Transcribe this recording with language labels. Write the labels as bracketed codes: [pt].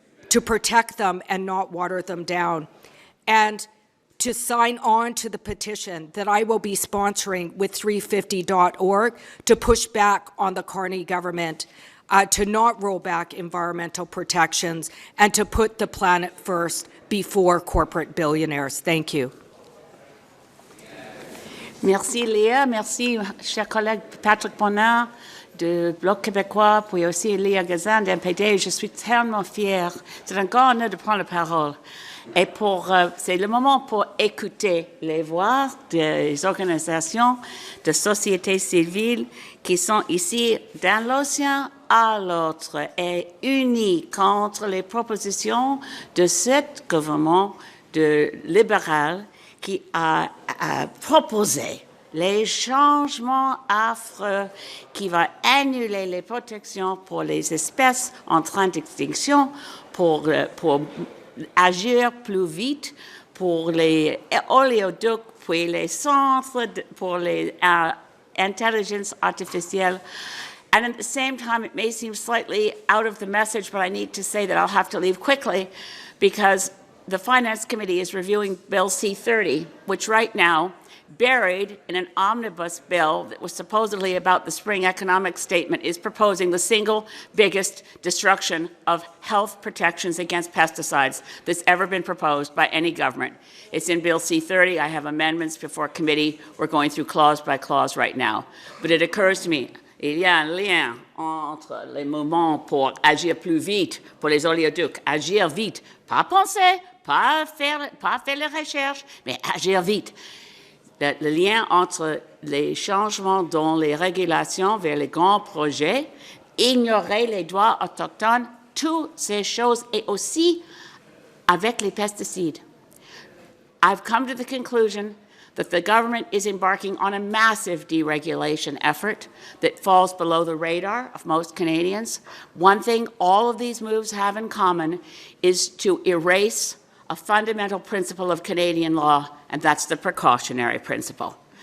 [en] to protect them and not water them down, and to sign on to the petition that I will be sponsoring with 350.org to push back on the Carney government, to not roll back environmental protections, and to put the planet first before corporate billionaires. Thank you. [fr] Merci Léa, merci cher collègue Patrick Bonin du Bloc québécois, puis aussi Leah Gazan de NPD. Je suis tellement fière, c'est un grand honneur de prendre la parole. Et c'est le moment pour écouter les voix des organisations de société civile qui sont ici dans l'océan à l'autre est unie contre les propositions de cet gouvernement libéral qui a proposé les changements affreux qui vont annuler les protections pour les espèces en train d'extinction, pour agir plus vite, pour les oléoducs, puis les centres pour les intelligence artificielle. [en] And at the same time, it may seem slightly out of the message, but I need to say that I'll have to leave quickly because the Finance Committee is reviewing Bill C-30, which right now, buried in an omnibus bill that was supposedly about the spring economic statement, is proposing the single biggest destruction of health protections against pesticides that's ever been proposed by any government. It's in Bill C-30. I have amendments before committee. We're going through clause by clause right now. But it occurs to me, [fr] il y a un lien entre les mouvements pour agir plus vite, pour les oléoducs, agir vite, pas penser, pas faire les recherches, mais agir vite. Le lien entre les changements dans les régulations vers les grands projets, ignorer les droits autochtones, toutes ces choses, et aussi avec les pesticides. [en] I've come to the conclusion that the government is embarking on a massive deregulation effort that falls below the radar of most Canadians. One thing all of these moves have in common is to erase a fundamental principle of Canadian law, and that's the precautionary principle.